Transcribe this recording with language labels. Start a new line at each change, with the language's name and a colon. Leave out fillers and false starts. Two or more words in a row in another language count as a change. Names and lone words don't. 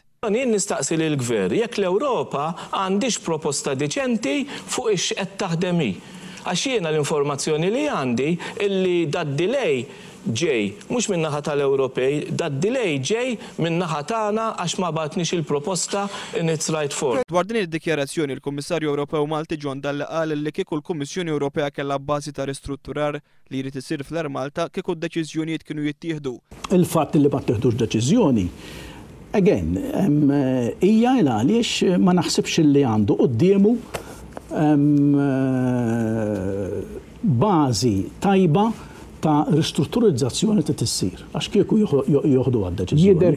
Maltese: Jien nistaqsi lill-Gvern jekk l-Ewropa għandix proposta diċenti fuq ix-qed taħdem hi. Għax jiena l-informazzjoni li għandi illi dad-delay ġej mhux min-naħa tal-Ewropej, dad-delay ġej min-naħa tagħna għax ma bagħtniex il-proposta
English: in its right form.
Maltese: Dwar din id-dikjarazzjoni il-Kummissarju Ewropew Malti John Dalli qal li kieku l-Kummissjoni Ewropea kellha bbażi ta' ristrutturar li jrid isir fl-Air Malta kieku d-deċiżjonijiet kienu jittieħdu. Il-fatt li ma tieħdux deċiżjoni, again, hija għaliex ma naħsibx li għandu qudiemu bażi tajba ta' ristrutturizzazzjoni ta' tissir, għax kieku joħdu għad-deċiżjoni.